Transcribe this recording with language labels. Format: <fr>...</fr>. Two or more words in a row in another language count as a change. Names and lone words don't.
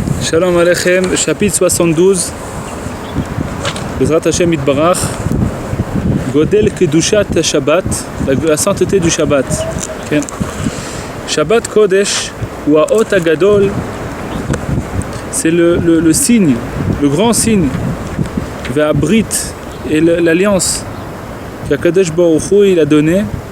<he>שלום עליכם, chapitre 72, בעזרת השם יתברך, גודל קדושת שבת,</he> <fr>la sainteté du Shabbat. Okay.</fr> <he>שבת קודש,</he> <fr>ou</fr> <he>האות הגדול,</he> <fr>c'est le signe, le grand signe, Ve'abrit, et l'alliance qu'</fr> <he>הקדוש ברוך הוא</he> <fr>il a donné,</fr>